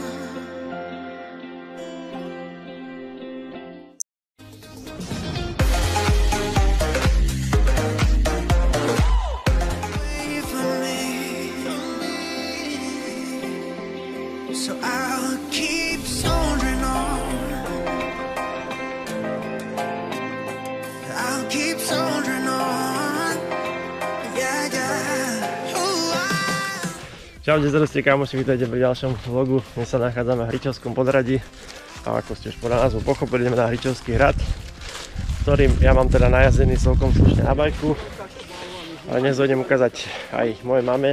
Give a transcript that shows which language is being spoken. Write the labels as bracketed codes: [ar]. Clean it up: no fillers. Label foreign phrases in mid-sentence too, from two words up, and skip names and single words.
[en] Wait for me, so I'll keep soldiering on. I'll keep soldiering on. Yeah, yeah. Ooh, [sk] Čaute, zdravstvite kamoši, vítajte pri ďalšom vlogu. Dnes sa nachádzame v Hričovskom podhradí a ako ste už podľa názvu pochopili, ideme na Hričovský hrad, ktorým ja mám teda najazdený celkom slušne na bajku. Ale dnes idem ukázať aj mojej mame.